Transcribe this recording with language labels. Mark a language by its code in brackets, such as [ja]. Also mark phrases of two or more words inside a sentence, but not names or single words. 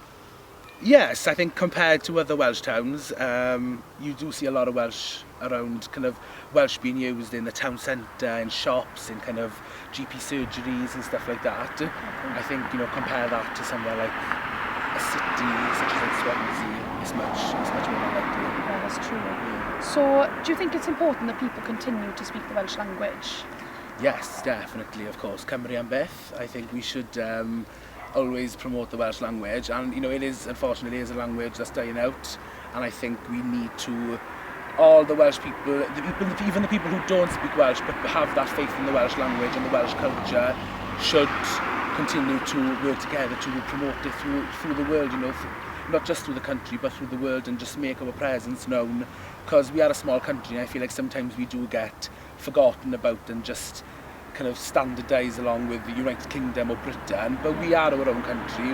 [en] Yes, I think compared to other Welsh towns, you do see a lot of Welsh around, kind of Welsh being used in the town centre, in shops, in kind of GP surgeries and stuff like that. Okay. I think, you know, compare that to somewhere like a city such as like Swansea, it's much more likely. Yeah, that's true. So do you think it's important that people continue to speak the Welsh language? Yes, definitely, of course. [cy] Cymru am byth, [en] I think we should always promote the Welsh language, and you know, it is, unfortunately, is a language that's dying out, and I think we need to, all the Welsh people, even the people who don't speak Welsh but have that faith in the Welsh language and the Welsh culture, should continue to work together to promote it through the world, you know, not just through the country but through the world, and just make our presence known, because we are a small country and I feel like sometimes we do get forgotten about and just kind of standardise along with the United Kingdom or Britain, but we are our own country.